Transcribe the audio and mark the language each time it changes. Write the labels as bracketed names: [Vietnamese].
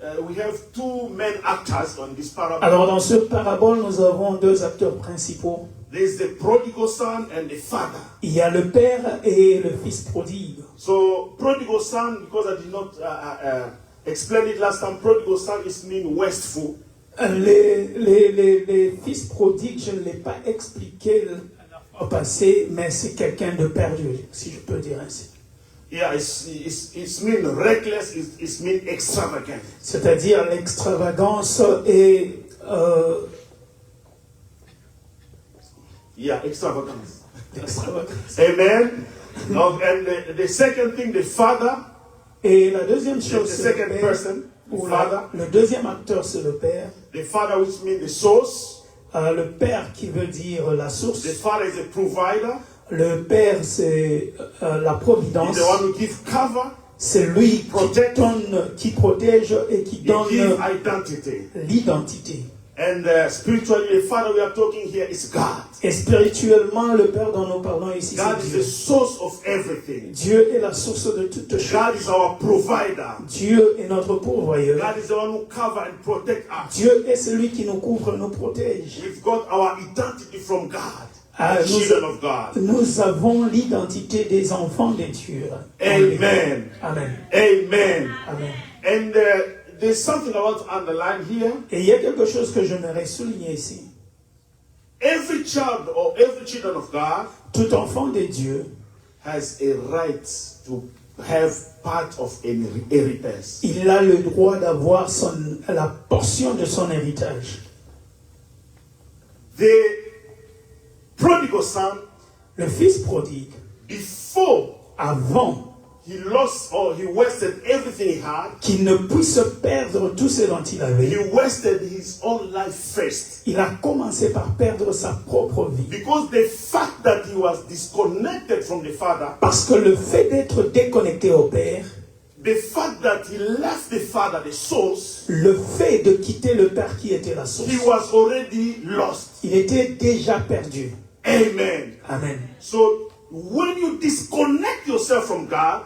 [English] we have two main actors on this parable. [French] Alors dans ce parabole, nous avons deux acteurs principaux. [English] There's the prodigal son and the father. [French] Il y a le père et le fils prodigue. [English] So prodigal son, because I did not explain it last time, prodigal son is mean wasteful. [French] Les fils prodigues, je ne l'ai pas expliqué la fois passée, mais c'est quelqu'un de perdu, si je peux dire ainsi. [English] Yeah, it's mean reckless, it's mean extravagant. [French] C'est-à-dire l'extravagance et... [English] Yeah, extravagance. [French] l'extravagance. [English] Amen. And the second thing, the father, [French] Et la deuxième [English] the [French] chose, c'est le [English] second [French] père. [English] person, [French] Ou [English] the father, [French] le deuxième acteur, c'est le père. [English] the father which means the source. [French] Le père qui veut dire la [English] The [French] source. [English] father is a provider. [French] Le père, c'est la [English] He's [French] providence. [English] the one who gives cover. [French] C'est lui [English] Protect. [French] qui donne, qui protège et qui [English] He [French] donne [English] gives identity. [French] l'identité. [English] And spiritually, the father we are talking here is God. [French] Et spirituellement, le père dont nous parlons ici, [English] God [French] c'est [English] is [French] Dieu. [English] the source of everything. [French] Dieu est la source de toutes choses. [English] God is our provider. [French] Dieu est notre pourvoyeur. [English] God is the one who cover and protect us. [French] Dieu est celui qui nous couvre, nous protège. [English] We've got our identity from God. Ah, Children of God. [French] nous avons l'identité des enfants de Dieu. [English] Amen. Amen. Amen. Amen. And there's something I want to underline here. [French] Et il y a quelque chose que j'aimerais souligner ici. [English] Every child or every children of God [French] Tout enfant de Dieu [English] has a right to have part of an inheritance. [French] il a le droit d'avoir la portion de son héritage. [English] The prodigal son, [French] Le fils prodigue, [English] before [French] avant [English] he lost or he wasted everything he had, [French] qu'il ne puisse perdre tout ce dont il [English] he [French] avait, [English] wasted his own life first. [French] il a commencé par perdre sa propre vie. [English] Because the fact that he was disconnected from the father, [French] Parce que le fait d'être déconnecté au Père, [English] the fact that he left the father, the source, [French] le fait de quitter le Père qui était la source, [English] he was already lost. [French] il était déjà perdu. [English] Amen. Amen. So when you disconnect yourself from God,